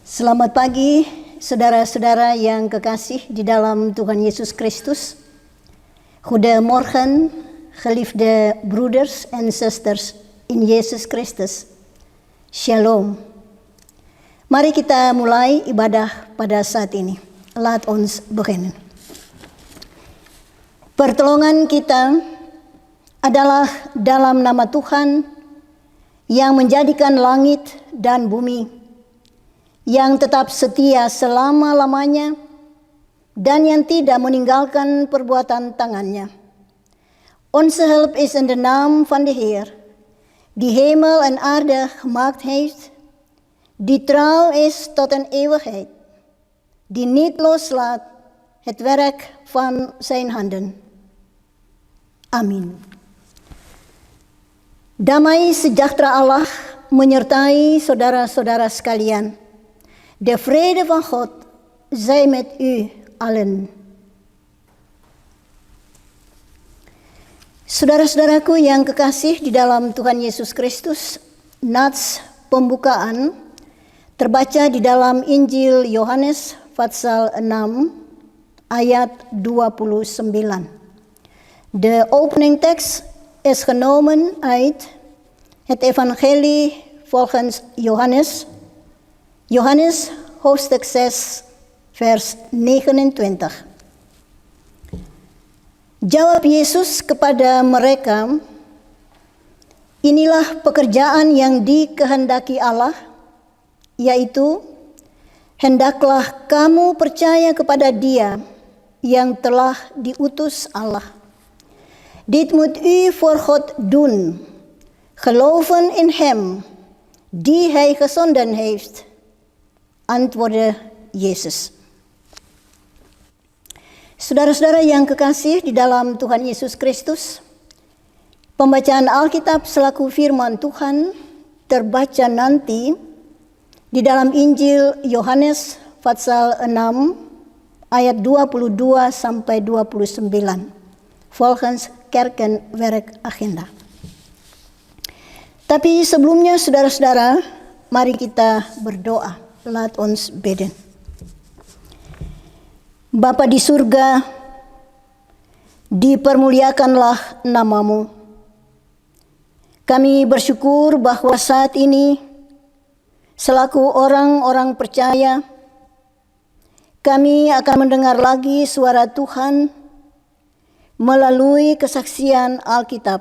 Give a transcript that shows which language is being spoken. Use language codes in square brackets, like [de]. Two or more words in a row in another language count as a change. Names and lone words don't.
[id] Selamat pagi, saudara-saudara yang kekasih di dalam Tuhan Yesus Kristus. [nl] Goedemorgen, geliefde broeders en zusters in Yesus Kristus. [id] Shalom. Mari kita mulai ibadah pada saat ini. [nl] Laat ons beginnen. [id] Pertolongan kita adalah dalam nama Tuhan yang menjadikan langit dan bumi, yang tetap setia selama-lamanya dan yang tidak meninggalkan perbuatan tangannya. [nl] Onze hulp is in de naam van de Heer, die hemel en aarde gemaakt heeft, die trouw is tot een eeuwigheid, die niet loslaat het werk van zijn handen. [id] Amin. Damai sejahtera Allah menyertai saudara-saudara sekalian. [nl] De vrede van God zij met u allen. [id] Saudara-saudaraku yang kekasih di dalam Tuhan Yesus Kristus, nats pembukaan terbaca di dalam Injil Yohanes pasal 6 ayat 29. [nl] De opening tekst is genomen uit het evangelie volgens Johannes. Johannes hoofdstuk 6 vers 29. [id] Jawab Yesus kepada mereka, inilah pekerjaan yang dikehendaki Allah, yaitu hendaklah kamu percaya kepada Dia yang telah diutus Allah. [nl] Dit moet u voor God doen, geloven in Hem die Hij gezonden heeft, antwoordde Yesus. [id] Saudara-saudara yang kekasih di dalam Tuhan Yesus Kristus, pembacaan Alkitab selaku firman Tuhan terbaca nanti di dalam Injil Yohanes pasal 6 ayat 22 sampai 29 [nl] volgens Kerkenwerkagenda. [id] Tapi sebelumnya saudara-saudara, mari kita berdoa. [nl] Laat ons bidden. [id] Bapa di surga, dipermuliakanlah namamu. Kami bersyukur bahwa saat ini, selaku orang-orang percaya, kami akan mendengar lagi suara Tuhan melalui kesaksian Alkitab.